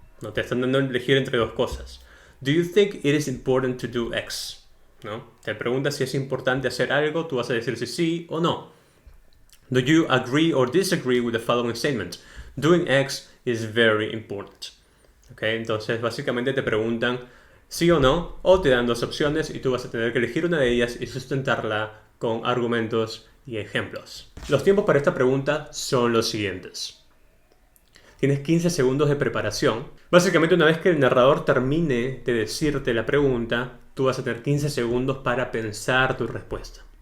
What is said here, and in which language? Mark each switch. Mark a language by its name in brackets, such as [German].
[Spanish] No te están dando a elegir entre 2 cosas. [English] Do you think it is important to do X? [Spanish] ¿No? Te preguntas si es importante hacer algo, tú vas a decir si sí o no. [English] Do you agree or disagree with the following statement? Doing X is very important. [Spanish] Okay, entonces básicamente te preguntan sí o no, o te dan 2 opciones y tú vas a tener que elegir una de ellas y sustentarla con argumentos y ejemplos. Los tiempos para esta pregunta son los siguientes. Tienes 15 segundos de preparación. Básicamente, una vez que el narrador termine de decirte la pregunta, tú vas a tener 15 segundos para pensar tu respuesta.